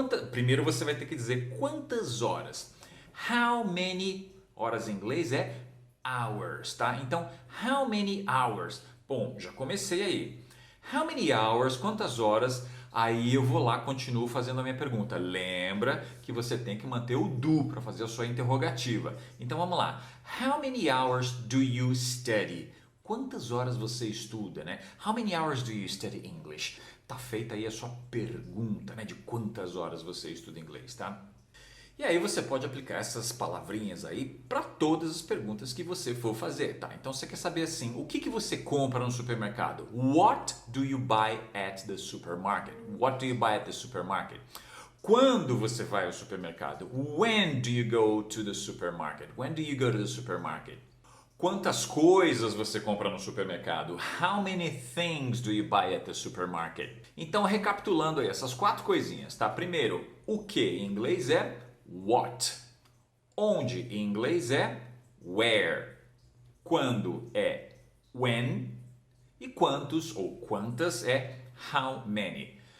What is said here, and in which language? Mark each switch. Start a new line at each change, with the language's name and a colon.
Portuguese: Primeiro você vai ter que dizer quantas horas.
English: How many
Portuguese: horas em inglês é hours, tá? Então,
English: how many hours?
Portuguese: Bom, já comecei aí.
English: How many hours?
Portuguese: Quantas horas? Aí eu vou lá, continuo fazendo a minha pergunta. Lembra que você tem que manter o do para fazer a sua interrogativa. Então vamos lá.
English: How many hours do you study?
Portuguese: Quantas horas você estuda, né?
English: How many hours do you study English?
Portuguese: Tá feita aí a sua pergunta, né? De quantas horas você estuda inglês, tá? E aí você pode aplicar essas palavrinhas aí para todas as perguntas que você for fazer, tá? Então você quer saber assim, o que você compra no supermercado?
English: What do you buy at the supermarket? What do you buy at the supermarket?
Portuguese: Quando você vai ao supermercado?
English: When do you go to the supermarket? When do you go to the supermarket?
Portuguese: Quantas coisas você compra no supermercado?
English: How many things do you buy at the supermarket?
Portuguese: Então, recapitulando aí essas 4 coisinhas, tá? Primeiro, o que em inglês é what. Onde em inglês é where. Quando é when. E quantos ou quantas é how many.